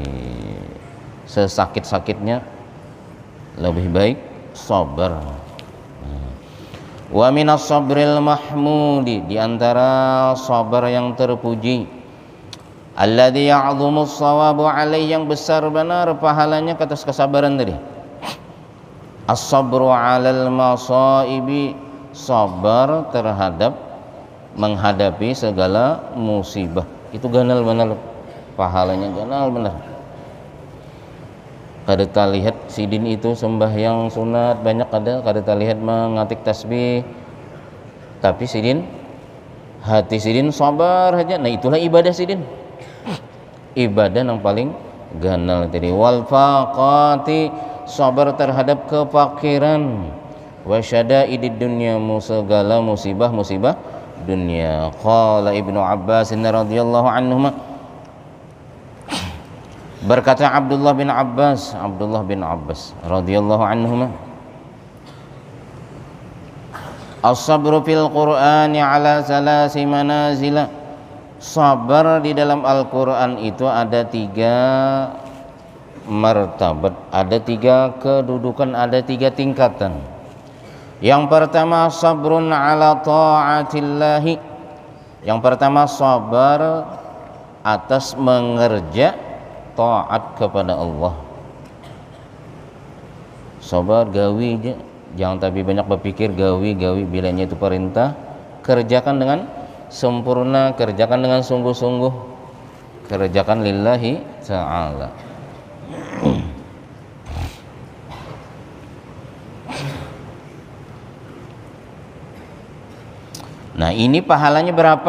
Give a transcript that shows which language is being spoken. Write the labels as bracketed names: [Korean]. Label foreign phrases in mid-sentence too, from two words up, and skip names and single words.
[Indonesian] Sesakit-sakitnya lebih baik sabar. [Arabic] ومن الصبر المحمود, [Indonesian] di antara sabar yang terpuji, [Arabic] الذي يعظم الثواب عليه, [Indonesian] yang besar benar pahalanya ke atas kesabaran tadi. [Arabic] الصبر على المصائب, [Indonesian] sabar terhadap menghadapi segala musibah, itu ganal benar pahalanya, ganal benar. [Banjar] Kada lihat sidin itu sembahyang sunat banyak, kada lihat mengatik tasbih, tapi sidin hati sidin sabar aja, nah itulah ibadah sidin. ibadah yang paling ganal tadi. [Arabic] والفاقة, [Banjar] sabar terhadap kefakiran. [Arabic] وشدائد الدنيا, [Indonesian] segala musibah dunia. [Arabic] قال ابن عباس رضي الله عنهما, [Indonesian] berkata Abdullah bin Abbas [Arabic] رضي الله عنهما, الصبر في القرآن على ثلاث منازل, [Indonesian] sabar di dalam Al-Qur'an itu ada 3 martabat, ada 3 kedudukan, ada 3 tingkatan. Yang pertama [Arabic] صبر على طاعة الله, [Indonesian] yang pertama sabar atas mengerja taat kepada Allah. [Banjar] Sabar gawi aja, jangan tapi banyak berpikir gawi bilanya itu perintah, [Indonesian] kerjakan dengan sempurna, kerjakan dengan sungguh-sungguh, kerjakan [Arabic] لله تعالى. [Indonesian] Nah, ini pahalanya berapa?